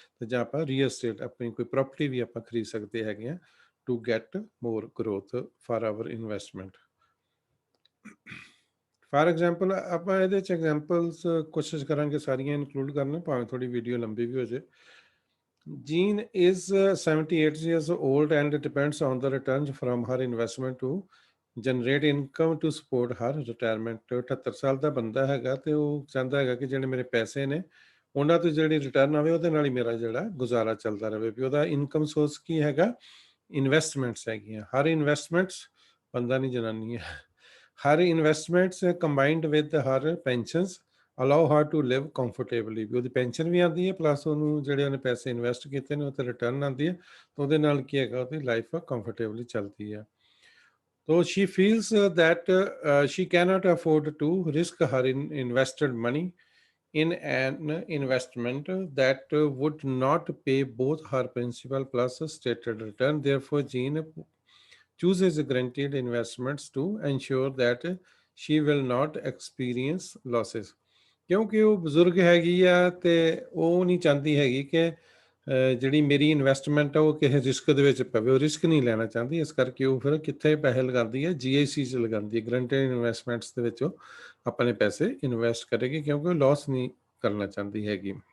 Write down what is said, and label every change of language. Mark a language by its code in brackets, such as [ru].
[pa] ਤੇ ਜਾਂ ਆਪਾਂ ਰੀਅਲ ਐਸਟੇਟ, ਆਪਣੀ ਕੋਈ ਪ੍ਰੋਪਰਟੀ ਵੀ ਆਪਾਂ ਖਰੀਦ ਸਕਦੇ ਹੈਗੇ ਆ [en] To get more growth for our investment. [pa] For example ਆਪਾਂ ਇਹਦੇ 'ਚ ਐਗਜ਼ਾਮਪਲਸ ਕੋਸ਼ਿਸ਼ ਕਰਾਂਗੇ ਸਾਰੀਆਂ ਇਨਕਲੂਡ ਕਰਨਾ, ਭਾਵੇਂ ਥੋੜੀ ਵੀਡੀਓ ਲੰਬੀ ਵੀ ਹੋ ਜਾਏ। [en] Jean is 78 years old and depends on the returns from her investment to generate income to support her retirement। [pa] 78 ਸਾਲ ਦਾ ਬੰਦਾ ਹੈਗਾ ਤੇ ਉਹ ਚਾਹੁੰਦਾ ਹੈਗਾ ਕਿ ਜਿਹੜੇ ਮੇਰੇ ਪੈਸੇ ਨੇ ਉਹਨਾਂ ਤੋਂ ਜਿਹੜੀ ਰਿਟਰਨ ਆਵੇ ਉਹਦੇ ਨਾਲ ਹੀ ਮੇਰਾ ਜਿਹੜਾ ਗੁਜ਼ਾਰਾ ਚੱਲਦਾ ਰਹੇ। ਵੀ ਉਹਦਾ ਇਨਕਮ ਸੋਰਸ ਕੀ ਹੈਗਾ? ਇਨਵੈਸਟਮੈਂਟਸ ਹੈਗੀਆਂ। [en] her investments, [pa] ਬੰਦਾ ਨਹੀਂ ਜਨਾਨੀ ਹੈ, [en] Her investments combined with her pensions allow her to live comfortably. [pa] ਵੀ ਉਹਦੀ ਪੈਨਸ਼ਨ ਵੀ ਆਉਂਦੀ ਹੈ, ਪਲੱਸ ਉਹਨੂੰ ਜਿਹੜੇ ਉਹਨੇ ਪੈਸੇ ਇਨਵੈਸਟ ਕੀਤੇ ਨੇ ਉਹ 'ਤੇ ਰਿਟਰਨ ਆਉਂਦੀ ਹੈ, ਤਾਂ ਉਹਦੇ ਨਾਲ ਕੀ ਹੈਗਾ, ਉਹਦੀ ਲਾਈਫ ਕੰਫਰਟੇਬਲੀ ਚੱਲਦੀ ਹੈ। [en] So she feels that she cannot afford to risk her invested money in an investment that would not pay both her principal plus stated return। Therefore, Jean chooses guaranteed investments to ensure that she will not experience losses। [pa] ਕਿਉਂਕਿ ਉਹ ਬਜ਼ੁਰਗ ਹੈਗੀ ਆ ਤੇ ਉਹ ਨਹੀਂ ਚਾਹੁੰਦੀ ਹੈਗੀ ਕਿ ਜਿਹੜੀ ਮੇਰੀ ਇਨਵੈਸਟਮੈਂਟ ਆ ਉਹ ਕਿਸੇ ਰਿਸਕ ਦੇ ਵਿੱਚ ਪਵੇ, ਉਹ ਰਿਸਕ ਨਹੀਂ ਲੈਣਾ ਚਾਹੁੰਦੀ। ਇਸ ਕਰਕੇ ਉਹ ਫਿਰ ਕਿੱਥੇ ਪੈਸੇ ਲਗਾਉਂਦੀ ਹੈ? GIC 'ਚ ਲਗਾਉਂਦੀ ਹੈ, ਗਰੰਟਿਡ ਇਨਵੈਸਟਮੈਂਟਸ ਦੇ ਵਿੱਚ ਉਹ ਆਪਣੇ ਪੈਸੇ ਇਨਵੈਸਟ ਕਰੇਗੀ, ਕਿਉਂਕਿ ਉਹ ਲਾਸ ਨਹੀਂ ਕਰਨਾ ਚਾਹੁੰਦੀ ਹੈਗੀ।